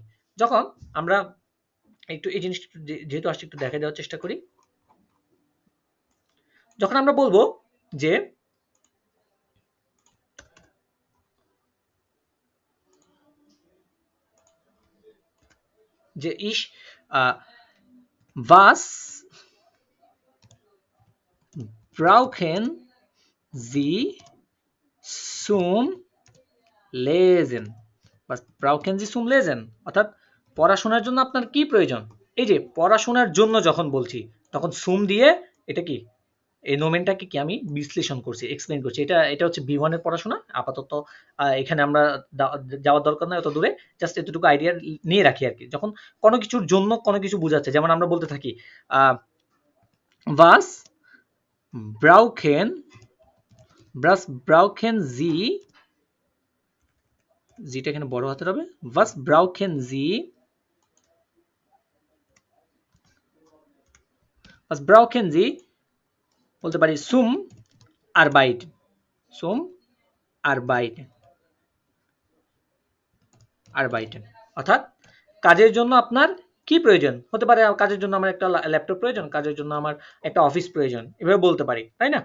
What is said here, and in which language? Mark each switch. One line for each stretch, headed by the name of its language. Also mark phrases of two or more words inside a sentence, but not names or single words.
Bangla: যখন আমরা একটু এই জিনিসটা যেহেতু আসছে একটু দেখা দেওয়ার চেষ্টা করি। যখন আমরা বলবো যে যে
German: ich was brauchen Sie zum Lesen, was brauchen Sie zum Lesen,
Bangla: অর্থাৎ পড়াশোনার জন্য আপনার কি প্রয়োজন। এই যে পড়াশোনার জন্য যখন বলছি তখন সুম দিয়ে এটা কি এই নোমেনটাকে কি আমি বিশ্লেষণ করছি, এক্সপ্লেন করছি। এটা এটা হচ্ছে বি1 এর পড়াশোনা। আপাতত এখানে আমরা যাওয়ার দরকার নাই অত দূরে, জাস্ট এতটুকু আইডিয়া নিয়ে রাখি আর কি। যখন কোনো কিছুর জন্য কোনো কিছু বোঝাচ্ছে, যেমন আমরা বলতে থাকি was
German: brauchen Sie,
Bangla: জিটা এখানে বড় হাতের হবে,
German: was brauchen Sie, was brauchen Sie
Bangla: বলতে পারি
German: zum Arbeit, zum Arbeit, Arbeiten,
Bangla: অর্থাৎ কাজের জন্য আপনার কি প্রয়োজন হতে পারে। কাজের জন্য আমার একটা ল্যাপটপ প্রয়োজন, কাজের জন্য আমার একটা অফিস প্রয়োজন, এভাবে বলতে পারি, তাই না?